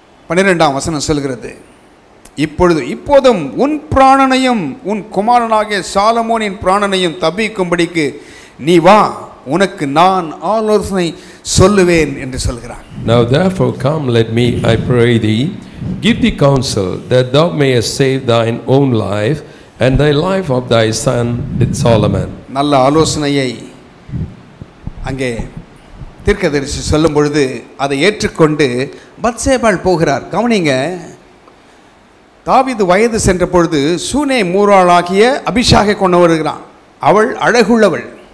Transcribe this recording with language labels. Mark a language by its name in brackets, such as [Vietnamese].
[Tamil] 12ஆம் வசனம் சொல்கிறது, இப்போதும் உன் பிராணனையும் உன் குமாரனாகிய சாலமோனின் பிராணனையும் தப்பிக்கும்படிக்கு நீ வா, உனக்கு நான் ஆலோசனை சொல்லுவேன் என்று சொல்கிறான். [English] Now therefore come, let me, I pray thee, give thee counsel, that thou mayest save thine own life and thy life of thy son did Solomon. [Tamil] நல்ல ஆலோசனையை அங்கே தீர்க்கதரிசி சொல்லும் பொழுது அதை ஏற்றுக்கொண்டு பத்சேபாள் போகிறார். கவனிங்க, தாவீது வயது சென்ற பொழுது சூனே மூராளாகிய அபிஷாகை கொண்டு வருகிறான். அவள் அழகுள்ளவள்.